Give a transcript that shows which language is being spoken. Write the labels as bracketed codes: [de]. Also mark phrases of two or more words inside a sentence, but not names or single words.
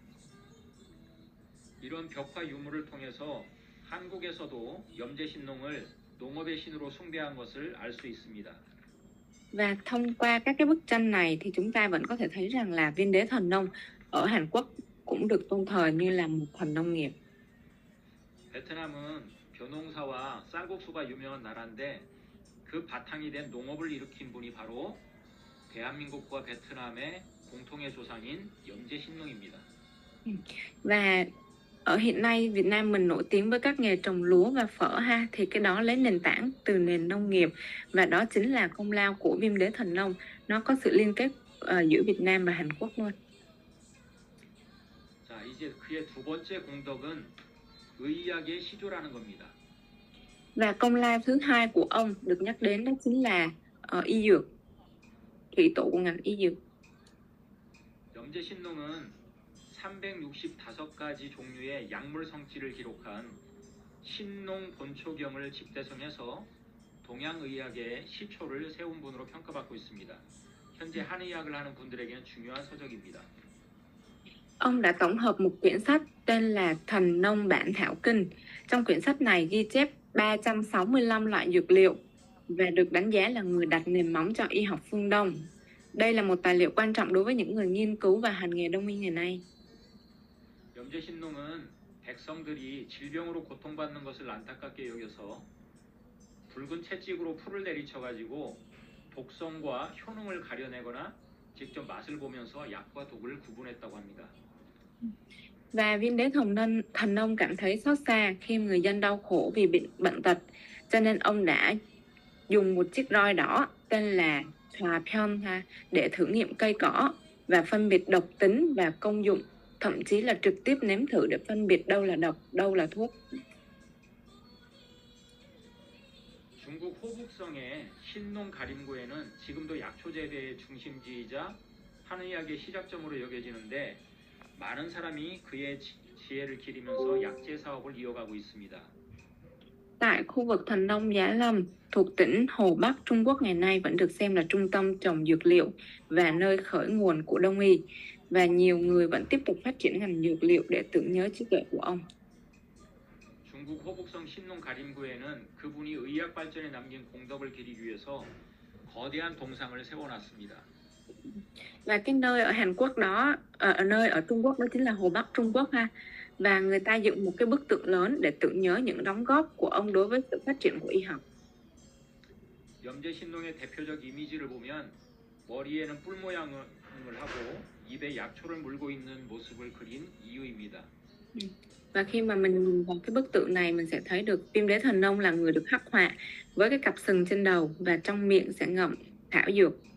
[ko] 이런 벽화 유물을 통해서 한국에서도 염제신농을 농업의 신으로 숭배한 것을 알 수 있습니다. [vi] Và thông qua các cái bức tranh này thì chúng ta vẫn có thể thấy rằng là Viên Đế Thần Nông ở Hàn Quốc cũng được tôn thờ như là một thần nông nghiệp. [ko] 베트남은 벼농사와 쌀국수가 유명한 나라인데 그 바탕이 된 농업을 일으킨 분이 바로 대한민국과 베트남의 공통의 조상인 염제신농입니다. [vi] Và ở hiện nay Việt Nam mình nổi tiếng với các nghề trồng lúa và phở ha, thì cái đó lấy nền tảng từ nền nông nghiệp và đó chính là công lao của Viêm Đế Thần Nông. Nó có sự liên kết giữa Việt Nam và Hàn Quốc luôn. [ko] 자, 이제 그의 두 번째 공덕은 의학의 시조라는 겁니다. [vi] Và công lao thứ hai của ông được nhắc đến đó chính là y dược, thủy tổ của ngành y dược. [ko] 염제신농은 365가지 종류의 약물 성질을 기록한 신농 본초경을 집대성해서 동양의학의 시초를 세운 분으로 평가받고 있습니다. 현재 한의학을 하는 분들에게는 중요한 서적입니다. [vi] Ông đã tổng hợp một quyển sách tên là Thần Nông Bản Thảo Kinh. Trong quyển sách này ghi chép 365 loại dược liệu và được đánh giá là người đặt nền móng cho y học phương Đông. Đây là một tài liệu quan trọng đối với những người nghiên cứu và hành nghề đông y ngày nay. [ko] 염제신농은 백성들이 질병으로 고통받는 것을 안타깝게 여겨서 붉은 채찍으로 풀을 내리쳐가지고 독성과 효능을 가려내거나 직접 맛을 보면서 약과 독을 구분했다고 합니다. [vi] Và Viên Đế Thần Nông cảm thấy xót xa khi người dân đau khổ vì bệnh tật, cho nên ông đã dùng một chiếc roi đỏ tên là Thòa Pyon để thử nghiệm cây cỏ và phân biệt độc tính và công dụng, thậm chí là trực tiếp nếm thử để phân biệt đâu là độc, đâu là thuốc. [ko] 중국 호북성의 신농 가림구에는 지금도 약초 재배의 중심지이자 한의학의 시작점으로 여겨지는데 많은 사람이 그의 지혜를 기리면서 약재 사업을 이어가고 있습니다. [vi] Tại khu vực Thần Nông Giá Lâm thuộc tỉnh Hồ Bắc Trung Quốc ngày nay vẫn được xem là trung tâm trồng dược liệu và nơi khởi nguồn của Đông y, và nhiều người vẫn tiếp tục phát triển ngành dược liệu để tưởng nhớ trí tuệ của ông. [ko] 중국 호북성 신농 가림구에는 그분이 의학 발전에 남긴 공덕을 기리기 위해서 거대한 동상을 세워놨습니다. [vi] Và cái nơi ở Hàn Quốc đó, nơi ở Trung Quốc đó chính là Hồ Bắc Trung Quốc ha. Và người ta dựng một cái bức tượng lớn để tưởng nhớ những đóng góp của ông đối với sự phát triển của y học. [ko] 염제신농의 대표적 이미지를 보면 머리에는 뿔 모양을 하고 입에 약초를 물고 있는 모습을 그린 이유입니다. [vi] Và khi mà mình nhìn vào cái bức tượng này, mình sẽ thấy được Viêm Đế Thần Nông là người được khắc họa với cái cặp sừng trên đầu và trong miệng sẽ ngậm thảo dược.